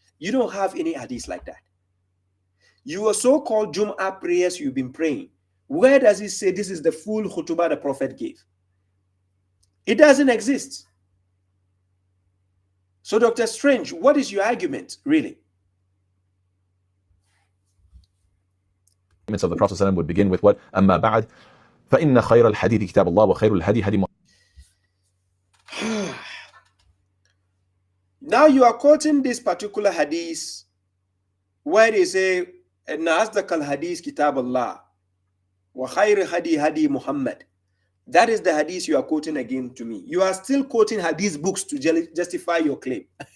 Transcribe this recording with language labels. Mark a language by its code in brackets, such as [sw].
[en] You don't have any hadith like that. Your so-called Jum'ah prayers you've been praying, where does it say this is the full khutbah the Prophet gave? It doesn't exist. So, Dr. Strange, what is your argument, really? of the Prophet ﷺ would begin with what? [ar] أما بعد فإن خير الحديث كتاب الله وخير الهدي هدي. [en] Now you are quoting this particular hadith where they say [ar] إن أصدق الحديث كتاب الله وخير هدي هدي [en] Muhammad. That is the hadith you are quoting again to me. You are still quoting hadith books to justify your claim.